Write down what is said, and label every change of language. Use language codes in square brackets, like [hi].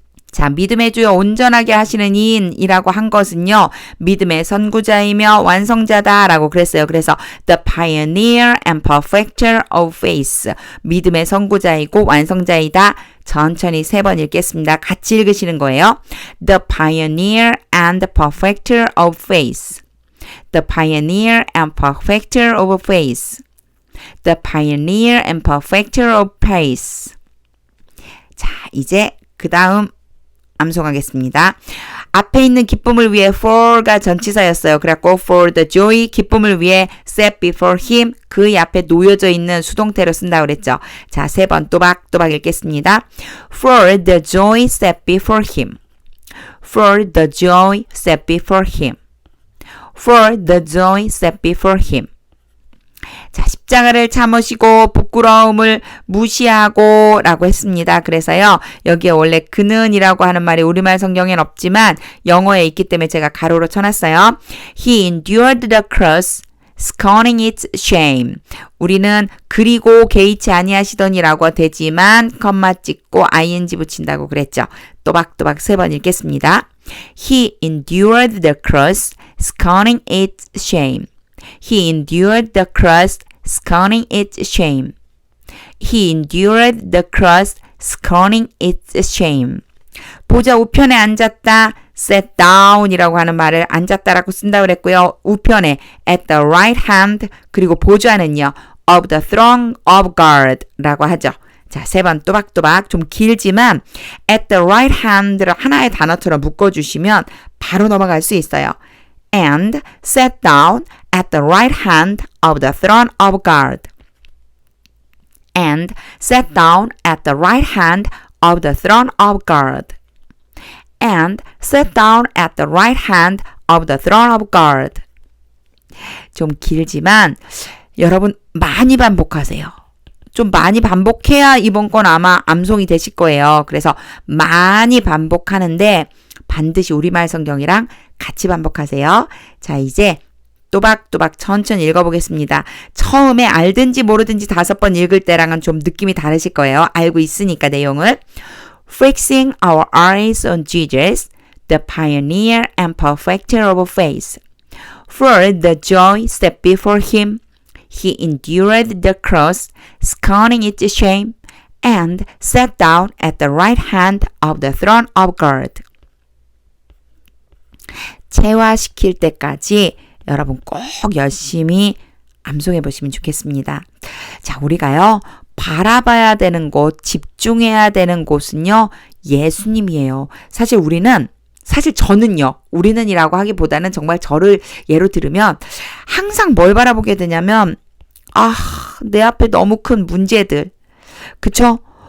[ko] 자, 믿음의 주요 온전하게 하시는 이인이라고 한 것은요, 믿음의 선구자이며 완성자다라고 그랬어요. 그래서 [en] the pioneer and perfecter of faith. [ko] 믿음의 선구자이고 완성자이다. 천천히 3번 읽겠습니다. 같이 읽으시는 거예요. [en] The pioneer and perfecter of faith. The pioneer and perfecter of faith. The pioneer and perfecter of faith. [ko] 자, 이제 그 다음 암송하겠습니다. 앞에 있는 기쁨을 위해 for가 전치사였어요. 그래갖고 [en] for the joy, [ko] 기쁨을 위해 [en] set before him, [ko] 그의 앞에 놓여져 있는 수동태로 쓴다고 그랬죠. 자, 3번 또박또박 읽겠습니다. [en] For the joy set before him. For the joy set before him. For the joy set before him. [ko] 자, 십자가를 참으시고 부끄러움을 무시하고 라고 했습니다. 그래서요, 여기에 원래 그는이라고 하는 말이 우리말 성경엔 없지만 영어에 있기 때문에 제가 가로로 쳐놨어요. [en] He endured the cross, scorning its shame. [ko] 우리는 그리고 개의치 아니하시더니라고 되지만 컴마 찍고 ing 붙인다고 그랬죠. 또박또박 3번 읽겠습니다. [en] He endured the cross, scorning its shame. He endured the cross, scorning its shame. He endured the cross, scorning its shame. [ko] 보좌 우편에 앉았다. [en] sat down [ko] 이라고 하는 말을 앉았다라고 쓴다고 그랬고요. 우편에 [en] at the right hand, [ko] 그리고 보좌는요, [en] of the throne of God [ko] 라고 하죠. 자, 3번 또박또박 좀 길지만 [en] at the right hand [ko] 를 하나의 단어처럼 묶어주시면 바로 넘어갈 수 있어요. [en] And sat down at the right hand of the throne of God. And sat down at the right hand of the throne of God. And sat down at the right hand of the throne of God. [ko] 좀 길지만 여러분 많이 반복하세요. 좀 많이 반복해야 이번 건 아마 암송이 되실 거예요. 그래서 많이 반복하는데 반드시 우리말 성경이랑 같이 반복하세요. 자, 이제 또박또박 천천히 읽어보겠습니다. 처음에 알든지 모르든지 5번 읽을 때랑은 좀 느낌이 다르실 거예요. 알고 있으니까 내용을. [en] Fixing our eyes on Jesus, the pioneer and perfecter of faith. For the joy set before him, he endured the cross, scorning its shame, and sat down at the right hand of the throne of God. [ko] 체화시킬 때까지 여러분 꼭 열심히 암송해 보시면 좋겠습니다. 자, 우리가요, 바라봐야 되는 곳, 집중해야 되는 곳은요, 예수님이에요. 사실 저는요, 우리는이라고 하기보다는 정말 저를 예로 들으면 항상 뭘 바라보게 되냐면, 내 앞에 너무 큰 문제들, 그쵸?